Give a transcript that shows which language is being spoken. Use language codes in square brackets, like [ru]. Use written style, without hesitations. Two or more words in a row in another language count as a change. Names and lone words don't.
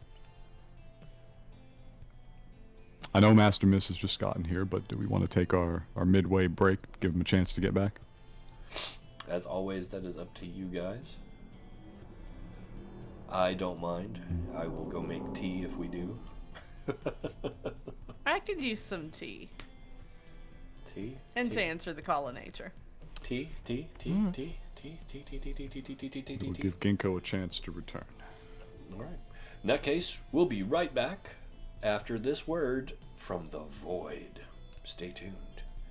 [en] I know Master Miss has just gotten here, but do we want to take our midway break, give him a chance to get back? As always, that is up to you guys. I don't mind. I will go make tea if we do. I could use some tea. Tea? And tea. to answer the call of nature. Tea? Tea? Tea? Mm. Tea? Tea? Tea? Tea? Tea? Tea? Tea? Tea? Tea? Tea? Tea? We'll Tea? give Ghinkgo a chance to return. Alright. In that case, we'll be right back after this word from the void. Stay tuned.